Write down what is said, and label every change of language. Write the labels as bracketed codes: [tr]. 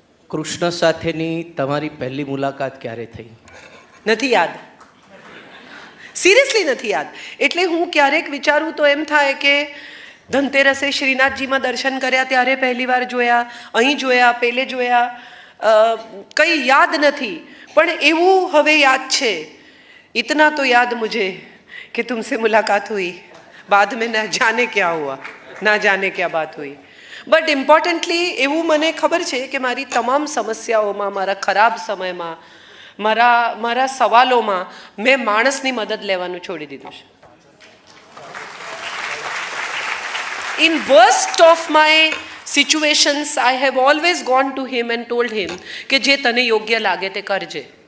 [gu] કૃષ્ણ સાથેની તમારી પહેલી મુલાકાત ક્યારે થઈ? નથી યાદ, સિરિયસલી નથી યાદ. એટલે હું ક્યારેક વિચારું તો એમ થાય કે ધનતેરસે શ્રીનાથજીમાં દર્શન કર્યા ત્યારે પહેલી વાર જોયા, અહીં જોયા, પેલે જોયા, કંઈ યાદ નથી. પણ એવું હવે યાદ છે, [hi] ઇતના તો યાદ મુझे कि तुमसे मुलाकात हुई, बाद में ना जाने क्या हुआ, ना जाने क्या बात हुई. [en] but importantly [gu] એવું મને ખબર છે કે મારી તમામ સમસ્યાઓમાં, મારા ખરાબ સમયમાં, મારા સવાલોમાં મેં માણસની મદદ લેવાનું છોડી દીધું છે. [en] in worst of my situations I have always gone to him and told him [gu] કે જે તને યોગ્ય લાગે તે કરજે.